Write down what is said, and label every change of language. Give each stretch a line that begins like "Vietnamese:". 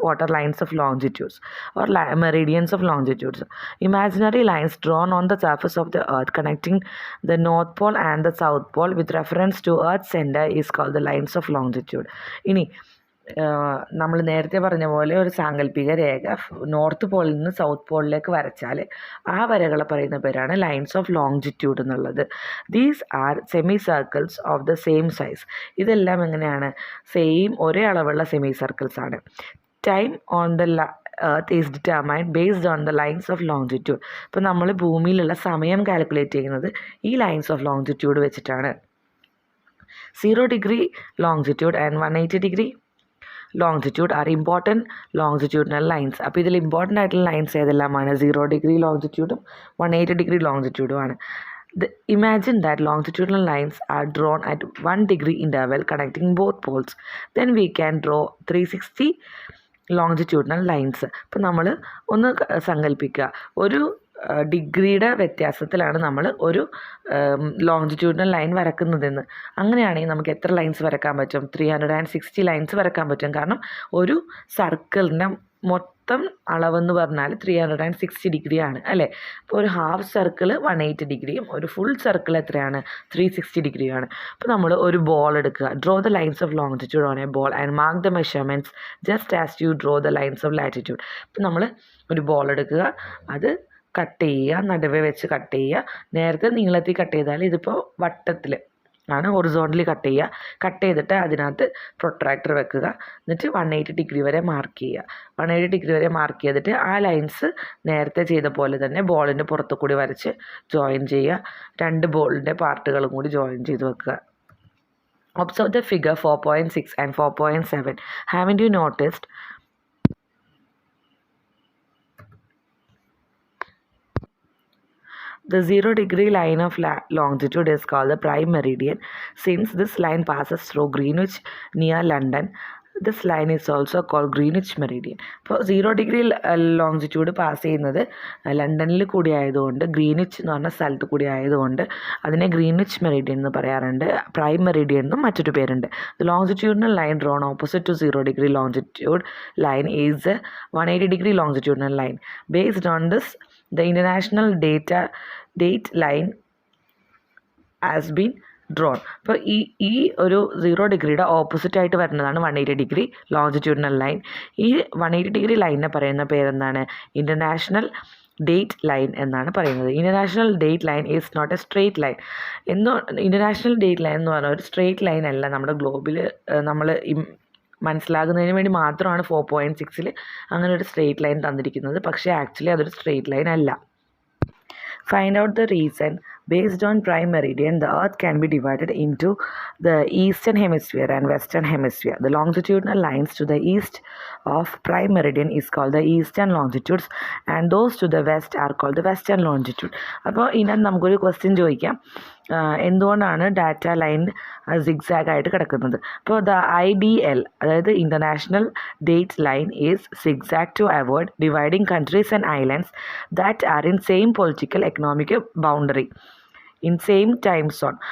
English: What are lines of longitudes or meridians of longitudes? Imaginary lines drawn on the surface of the earth connecting the North Pole and the South Pole with reference to Earth's center is called the lines of longitude.
Malayalam: ഇനി നമ്മൾ നേരത്തെ പറഞ്ഞ പോലെ ഒരു സാങ്കല്പിക രേഖ north പോളിൽ നിന്ന് south പോളിലേക്ക് വരച്ചാൽ ആ വരകളെ പറയുന്ന പേരാണ് ലൈൻസ് ഓഫ് ലോങ്ജിറ്റ്യൂഡ് എന്നുള്ളത്.
English: These are semi circles of the same size.
Malayalam: ഇതെല്ലാം എങ്ങനെയാണ്, സെയിം ഒരേ അളവുള്ള സെമി സർക്കിൾസ് ആണ്.
English: Time on the earth is determined based on the lines of longitude.
Malayalam: ഇപ്പോൾ നമ്മൾ ഭൂമിയിലുള്ള സമയം കാൽക്കുലേറ്റ് ചെയ്യുന്നത് ഈ ലൈൻസ് ഓഫ് ലോങ്ജിറ്റ്യൂഡ് വെച്ചിട്ടാണ്.
English: 0 degree longitude and 180 degree longitude are important longitudinal lines.
Malayalam: അപ്പോൾ ഇതിൽ ഇമ്പോർട്ടൻ്റ് ആയിട്ടുള്ള lines ഏതെല്ലാമാണ്? 0 degree longitude-ഉം 180 degree longitude-ഉമാണ്.
English: Imagine that longitudinal lines are drawn at 1 degree interval connecting both poles. Then we can draw 360 longitudinal lines.
Malayalam: അപ്പോൾ നമ്മൾ ഒന്ന് സങ്കല്പിക്കുക, ഒരു ഡിഗ്രിയുടെ വ്യത്യാസത്തിലാണ് നമ്മൾ ഒരു ലോങ്ജിറ്റ്യൂഡിനൽ ലൈൻ വരക്കുന്നതെന്ന്. അങ്ങനെയാണെങ്കിൽ നമുക്ക് എത്ര ലൈൻസ് വരക്കാൻ പറ്റും? 360 ലൈൻസ് വരക്കാൻ പറ്റും. കാരണം ഒരു സർക്കിളിൻ്റെ മൊത്തം അളവെന്ന് പറഞ്ഞാൽ 360 ഡിഗ്രിയാണ് അല്ലേ. അപ്പോൾ ഒരു ഹാഫ് സർക്കിൾ 180 ഡിഗ്രിയും ഒരു ഫുൾ സർക്കിൾ എത്രയാണ്? 360 ഡിഗ്രിയാണ്. അപ്പോൾ നമ്മൾ ഒരു ബോൾ എടുക്കുക.
English: Draw the lines of longitude on a ball and mark the measurements just as you draw the lines of latitude.
Malayalam: അപ്പോൾ നമ്മൾ ഒരു ബോൾ എടുക്കുക, അത് കട്ട് ചെയ്യുക, നടുവേ വെച്ച് കട്ട് ചെയ്യുക. നേരത്തെ നീളത്തിൽ കട്ട് ചെയ്താൽ ഇതിപ്പോൾ വട്ടത്തിൽ ആണ് ഹൊറിസോണ്ടലി കട്ട് ചെയ്തിട്ട് അതിനകത്ത് പ്രൊട്രാക്ടർ വെക്കുക. എന്നിട്ട് 180 ഡിഗ്രി വരെ മാർക്ക് ചെയ്യുക. 180 ഡിഗ്രി വരെ മാർക്ക് ചെയ്തിട്ട് ആ ലൈൻസ് നേരത്തെ ചെയ്ത പോലെ തന്നെ ബോളിൻ്റെ പുറത്തു കൂടി വരച്ച് ജോയിൻ ചെയ്യുക. 2 ബോളിൻ്റെ പാർട്ടുകളും കൂടി ജോയിൻ ചെയ്ത് വെക്കുക.
English: Observe the figure 4.6 and 4.7. Haven't you noticed the 0-degree line of longitude is called the prime meridian? Since this line passes through Greenwich near London, this line is also called Greenwich meridian.
Malayalam: അപ്പോൾ 0-degree longitude pass ചെയ്യുന്നത് ലണ്ടനിൽ കൂടി ആയതുകൊണ്ട്, Greenwich എന്ന് പറഞ്ഞ സ്ഥലത്ത് കൂടി ആയതുകൊണ്ട് അതിനെ ഗ്രീനിച്ച് മെറിഡിയൻ എന്ന് പറയാറുണ്ട്. പ്രൈം മെറിഡിയൻ എന്നും മറ്റൊരു പേരുണ്ട്.
English: The longitudinal line drawn opposite to 0-degree longitude line is 180-degree longitudinal line. Based on this the international date line has been drawn.
Malayalam: അപ്പോൾ ഈ ഒരു 0-degree ഓപ്പോസിറ്റായിട്ട് വരുന്നതാണ് 180-degree ലോഞ്ചിറ്റ്യൂഡിനൽ ലൈൻ. ഈ 180-degree ലൈനിനെ പറയുന്ന പേരെന്താണ്? ഇൻ്റർനാഷണൽ ഡേറ്റ് ലൈൻ എന്നാണ് പറയുന്നത്.
English: International date line is not a straight line.
Malayalam: International date line എന്ന് പറഞ്ഞാൽ ഒരു സ്ട്രെയിറ്റ് ലൈൻ അല്ല. നമ്മുടെ ഗ്ലോബിൽ നമ്മൾ മനസ്സിലാകുന്നതിന് വേണ്ടി മാത്രമാണ് 4.6-ൽ അങ്ങനെ ഒരു സ്ട്രെയിറ്റ് ലൈൻ തന്നിരിക്കുന്നത്. പക്ഷേ ആക്ച്വലി അതൊരു സ്ട്രെയിറ്റ് ലൈൻ അല്ല.
English: Find out the reason. Based on prime meridian, the earth can be divided into the eastern hemisphere and western hemisphere. The longitudinal lines to the east of prime meridian is called the eastern longitudes, and those to the west are called the western longitude.
Malayalam: അപ്പോൾ ഇതിനകത്ത് നമുക്കൊരു question ചോദിക്കാം, എന്തുകൊണ്ടാണ് data line zigzag ആയിട്ട് കിടക്കുന്നത്?
English: അപ്പോൾ the IDL, അതായത് international date line, is zigzag to avoid dividing countries and islands that are in same political economic boundary in same time zone.